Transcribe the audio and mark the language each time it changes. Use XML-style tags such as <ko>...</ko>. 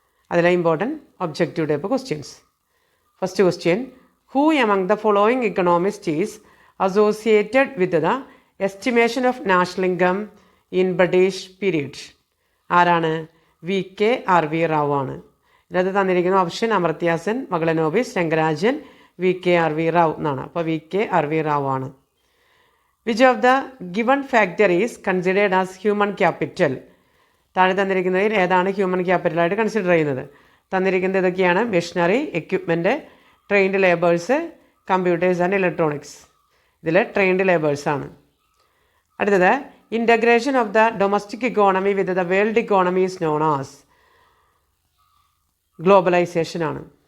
<en>അതിലെ important objective type questions. First question: who among the following economist is associated with the estimation of national income in British period. ആരാണ്?</en> <ml>VK RV Rao ആണ്. ഇതിനകത്ത് തന്നിരിക്കുന്ന option അമർത്യ Sen, മകളനോബിസ്, Rangarajan, VK RV Rao എന്നാണ്. അപ്പോൾ VK RV Rao ആണ്.</ml> <en>Which of the given factor is considered as human capital?</en> <ml>താഴെ തന്നിരിക്കുന്നതിൽ ഏതാണ് human ക്യാപിറ്റലായിട്ട് consider ചെയ്യുന്നത്? തന്നിരിക്കുന്നത് ഇതൊക്കെയാണ്: machinery, equipment, trained labours, computers and electronics. ഇതിൽ ട്രെയിൻഡ് ലേബേഴ്സാണ്.</ml> <en>അടുത്തത് integration of the domestic economy with the world economy is known as globalisation ആണ്.</en>